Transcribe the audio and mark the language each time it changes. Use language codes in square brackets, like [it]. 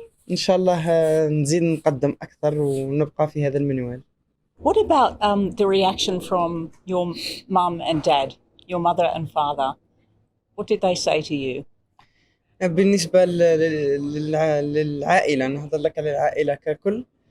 [ar] إن شاء الله نزيد نقدم أكثر ونبقى في هذا المنوال. [en] What about the reaction from your mum and dad, your mother and father? What did they say to you? [ar] بالنسبة للعائلة، نهضر لك على العائلة ككل.